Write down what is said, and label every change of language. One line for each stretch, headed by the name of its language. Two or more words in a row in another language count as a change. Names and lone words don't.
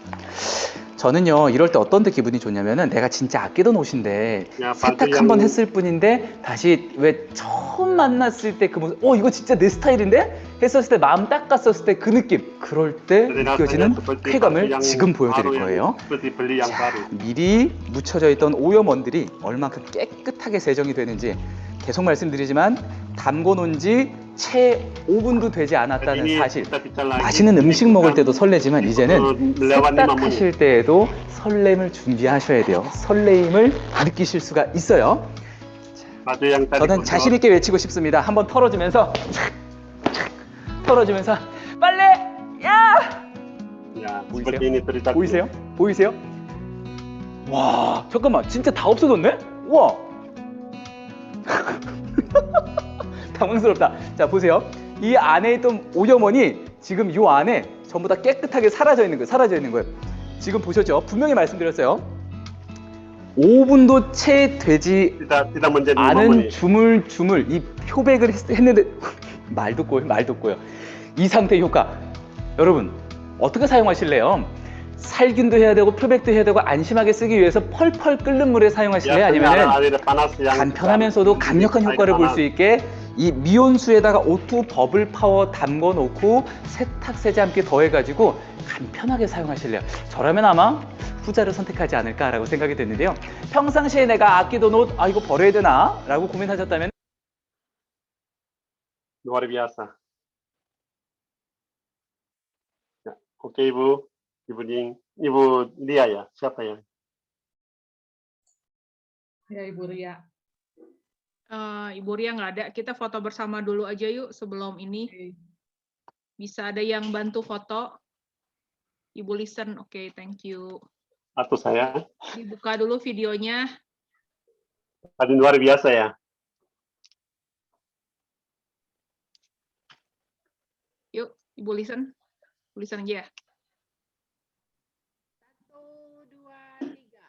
Korean: 담가서 저는요 이럴 때 어떤 데 기분이 좋냐면은 내가 진짜 아끼던 옷인데 야, 세탁 반대양- 한번 했을 뿐인데 다시 왜 처음 만났을 때 그 모습 이거 진짜 내 스타일인데? 했었을 때 마음 닦았었을 때 그 느낌 그럴 때 느껴지는 쾌감을 지금 보여드릴 거예요.
Indonesian: seperti beli yang
Korean: 자,
Indonesian: baru.
Korean: 미리 묻혀져 있던 오염원들이 얼만큼 깨끗하게 세정이 되는지 계속 말씀드리지만 담궈 놓은 지 채 5분도 되지 않았다는
Indonesian: Ini
Korean: 사실.
Indonesian: kita bicara lagi
Korean: 맛있는 음식 먹을 때도 설레지만 어, 이제는
Indonesian: melewati 5 menit.
Korean: 세탁하실 때에도 설렘을 준비하셔야 돼요. 설레임을 느끼실 수가 있어요.
Indonesian: Baju yang tadi
Korean: 저는
Indonesian: kotor.
Korean: 자신 있게 외치고 싶습니다. 한번 털어주면서 털어주면서 빨래 야
Indonesian: Ya,
Korean: 보이세요?
Indonesian: seperti ini cerita.
Korean: 보이세요? 보이세요? 와 잠깐만 진짜 다 없어졌네? 와 당황스럽다. 자 보세요. 이 안에 있던 오염원이 지금 이 안에 전부 다 깨끗하게 사라져 있는 거예요. 지금 보셨죠? 분명히 말씀드렸어요. 5분도 채 되지
Indonesian: Tidak menjadi 5
Korean: 않은
Indonesian: menit.
Korean: 주물주물 이 표백을 했는데 말도 꼬요. 이 상태 효과 여러분 어떻게 사용하실래요? 살균도 해야 되고 표백도 해야 되고 안심하게 쓰기 위해서 펄펄 끓는 물에 사용하실래요?
Indonesian: Ya,
Korean: 아니면은
Indonesian: air panas yang
Korean: 간편하면서도 강력한
Indonesian: air
Korean: 효과를 볼
Indonesian: panas.
Korean: 수 있게 이 미온수에다가 O2 버블 파워 담궈 놓고 세탁 세제 함께 더해가지고 간편하게 사용하실래요? 저라면 아마 후자를 선택하지 않을까라고 생각이 됐는데요. 평상시에 내가 아끼던 옷, 이거 버려야 되나? 라고 고민하셨다면
Indonesian: luar biasa. Ya, oke Ibu, Ibu Ding, Ibu Lia ya, siapa ya? Ya, Ibu Ria. Ibu Ria nggak ada. Kita foto bersama dulu aja yuk sebelum ini. Bisa ada yang bantu foto? Ibu Listen, oke,
English: thank you.
Indonesian: Atau saya? Dibuka dulu videonya. Tadi luar biasa ya. Yuk, Ibu Listen. Ibu Listen aja ya. 1, 2, 3.